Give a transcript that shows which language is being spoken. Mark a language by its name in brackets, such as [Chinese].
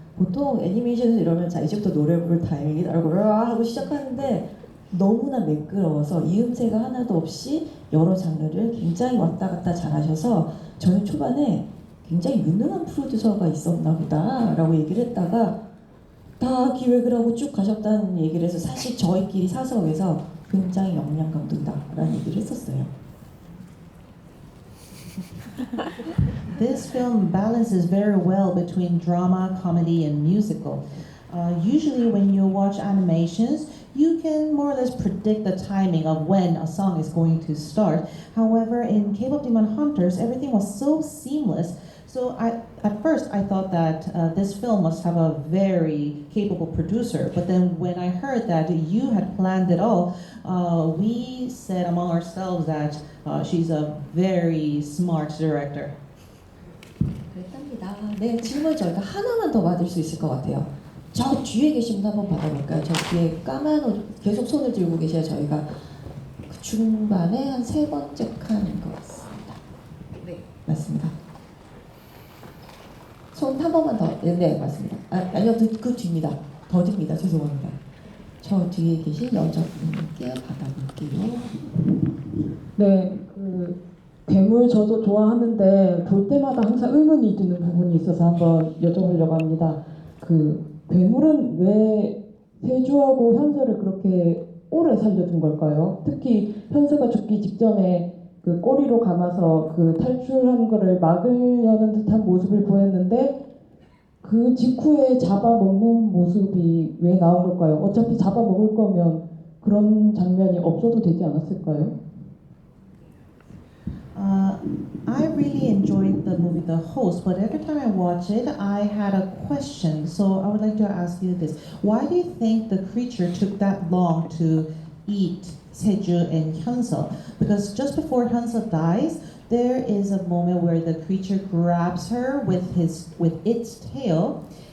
[Korean] 보통 애니메이션에서 이러면 자 이제부터 노래 부를 타이밍이다 하고 시작하는데 너무나 매끄러워서 이음새가 하나도 없이 여러 장르를 굉장히 왔다 갔다 잘하셔서 저는 초반에 굉장히 유능한 프로듀서가 있었나 보다 라고 얘기를 했다가 다 기획을 하고 쭉 가셨다는 얘기를 해서 사실 저희끼리 사석에서 굉장히 역량 감독이다라는 얘기를 했었어요. [English] This film balances very well between drama, comedy, and musical. Usually when you watch animations, you can more or less predict the timing of when a song is going to start. However, in K-pop Demon Hunters, everything was so seamless. So at first I thought that this film must have a very capable producer, but then when I heard that you had planned it all, we said among ourselves that she's a very smart director. [Korean] 그랬답니다. 네, 질문 저희가 하나만 더 받을 수 있을 것 같아요. 저 뒤에 계신 분 한번 받아볼까요? 저 뒤에 까만 옷 계속 손을 들고 계셔야 저희가 그 중반에 한 3번째 칸인 것 같습니다. 네, 맞습니다. 손 한 번만 더. 네, 맞습니다. 아니요, 그 뒤입니다. 더 드립니다. 죄송합니다. 저 뒤에 계신 여자분께 받아볼게요. 네, 그 괴물 저도 좋아하는데 볼 때마다 항상 의문이 드는 부분이 있어서 한번 여쭤보려고 합니다. 그 괴물은 왜 세주하고 현서를 그렇게 오래 살려둔 걸까요? 특히 현서가 죽기 직전에 그 꼬리로 감아서 그 탈출한 거를 막으려는 듯한 모습을 보였는데 그 직후에 잡아먹는 모습이 왜 나온 걸까요? 어차피 잡아먹을 거면 그런 장면이 없어도 되지 않았을까요? [English] I really enjoyed the movie The Host, but every time I watch it, I had a question. So I would like to ask you this. Why do you think the creature took that long to eat Seju and Hyunso? Because just before Hyunso dies, there is a moment where the creature grabs her with its tail.